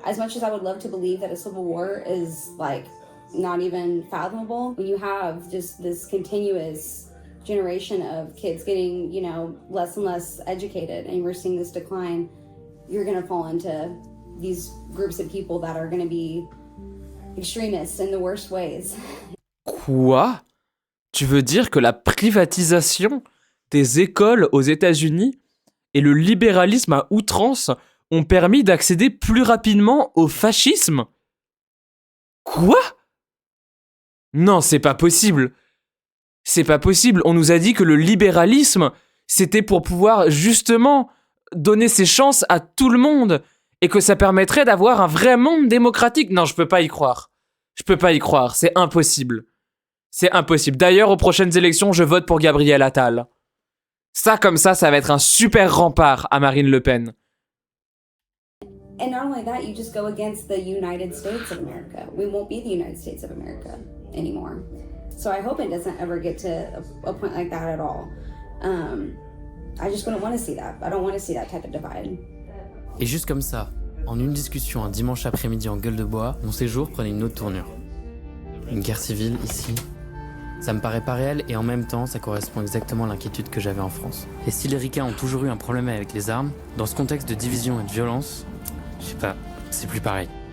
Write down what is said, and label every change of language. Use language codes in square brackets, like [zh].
[en] As much as I would love to believe that a civil war is like not even fathomable, when you have just this continuous generation of kids getting, less and less educated, and we're seeing this decline, you're going to fall into these groups of people that are going to be extremists in the worst ways. [fr] Quoi? Tu veux dire que la privatisation des écoles aux États-Unis et le libéralisme à outrance ont permis d'accéder plus rapidement au fascisme? Quoi? Non, c'est pas possible. C'est pas possible. On nous a dit que le libéralisme, c'était pour pouvoir justement donner ses chances à tout le monde et que ça permettrait d'avoir un vrai monde démocratique. Non, je peux pas y croire. Je peux pas y croire. C'est impossible. C'est impossible. D'ailleurs, aux prochaines élections, je vote pour Gabriel Attal. Ça, comme ça va être un super rempart à Marine Le Pen. [en] And not only that, you just go against the United States of America. We won't be the United States of America anymore. So I hope it doesn't ever get to a point like that at all. I just wouldn't want to see that. I don't want to see that type of divide. [fr] Et juste comme ça, en une discussion un dimanche après-midi en gueule de bois, mon séjour prenait une autre tournure. Une guerre civile ici, ça me paraît pas réel et en même temps ça correspond exactement à l'inquiétude que j'avais en France. Et si les ricains ont toujours eu un problème avec les armes, dans ce contexte de division et de violence, je sais pas, c'est plus pareil.